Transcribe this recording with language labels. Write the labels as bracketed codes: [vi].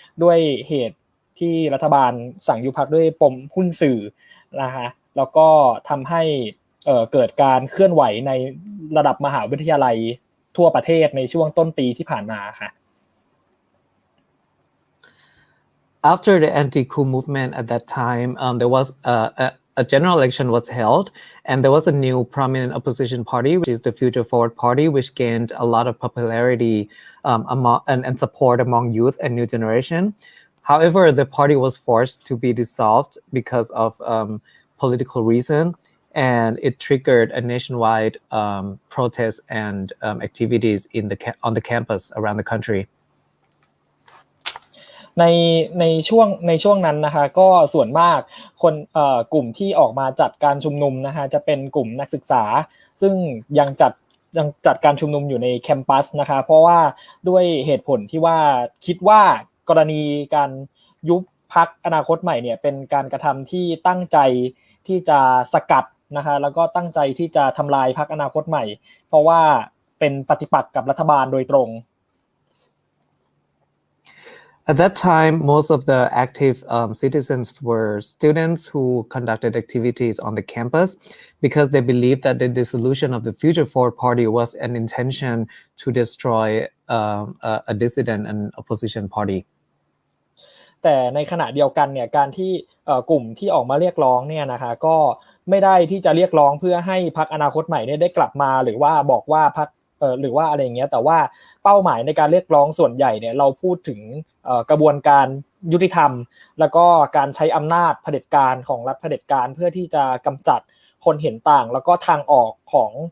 [th] วยเหตุที่รัฐบาลสั่งยุบพรรคด้วยปมหุ้นสื่อนะคะแล้วก็ทำให้เกิดการเคลื่อนไหวในระดับมหาวิทยาลัยทั่วประเทศในช่วงต้นปีที่ผ่านมาค่ะ [en] After the anti-coup movement at that time, there was a general election was held, and there was a new prominent opposition party, which is the Future Forward Party, which gained a lot of popularity and support among youth and new generation. However, the party was forced to be dissolved because of political reason, and it triggered a nationwide protests and activities on the campus around the country. [th] ในช่วงนั้นนะคะก็ส่วนมากคนกลุ่มที่ออกมาจัดการชุมนุมนะคะจะเป็นกลุ่มนักศึกษาซึ่งยังจัดการชุมนุมอยู่ในแคมปัสนะคะเพราะว่าด้วยเหตุผลที่ว่าคิดว่ากรณีการยุบพรรคอนาคตใหม่เนี่ยเป็นการกระทำที่ตั้งใจที่จะสกัดนะคะแล้วก็ตั้งใจที่จะทำลายพรรคอนาคตใหม่เพราะว่าเป็นปฏิปักษ์กับรัฐบาลโดยตรง [en] At that time, most of the active citizens were students who conducted activities on the campus because they believed that the dissolution of the Future Forward Party was an intention to destroy a dissident and opposition party. [th] แต่ในขณะเดียวกันเนี่ยการที่กลุ่มที่ออกมาเรียกร้องเนี่ยนะคะก็ไม่ได้ที่จะเรียกร้องเพื่อให้พรรคอนาคตใหม่เนี่ยได้กลับมาหรือว่าบอกว่าพรรคหรือว่าอะไรอย่างเงี้ยแต่ว่าเป้าหมายในการเรียกร้องส่วนใหญ่เนี่ยเราพูดถึงกระบวนการยุติธรรมแล้วก็การใช้อำนาจเผด็จการของรัฐเผด็จการเพื่อที่จะกำจัดคนเห็นต่างแล้วก็ทางออกของ